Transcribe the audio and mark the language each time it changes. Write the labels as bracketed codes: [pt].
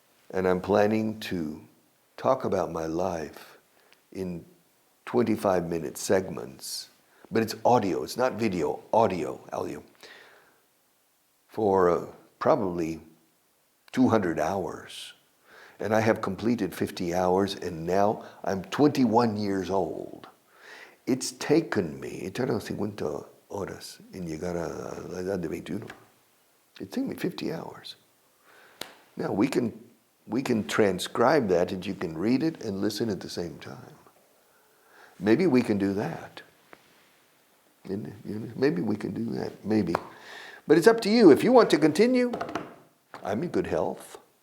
[en] And I'm planning to talk about my life in 25-minute segments. But it's audio, it's not video, audio, for probably 200 hours. And I have completed 50 hours, and now I'm 21 years old. It's taken me, [es] 50 horas en llegar a la edad de 21. [en] It took me 50 hours. Now we can transcribe that and you can read it and listen at the same time. Maybe we can do that. Maybe we can do that, maybe. But it's up to you. If you want to continue, I'm in good health.